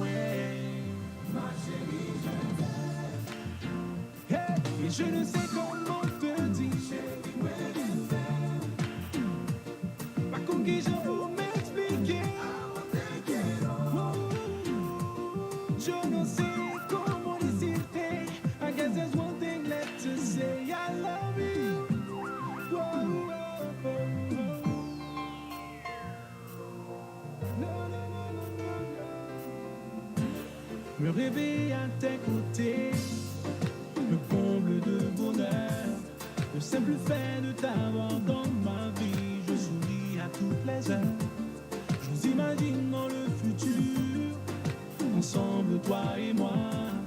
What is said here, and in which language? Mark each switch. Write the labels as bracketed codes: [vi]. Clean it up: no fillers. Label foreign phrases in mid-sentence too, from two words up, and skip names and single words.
[fr] Ma chérie, je t'aime. Hey, et je ne sais comment te dire, chérie, moi je t'aime. Pas comme qui j'en vous je ne sais comment décider. [en] I guess there's one thing left to say. I love you. Whoa, whoa, whoa. No, no, no, no, no. [fr] Me réveiller à tes côtés, me comble de bonheur. Le simple fait de t'avoir dans ma vie, je souris à toutes les heures. Je nous imagine dans le futur, ensemble toi et moi.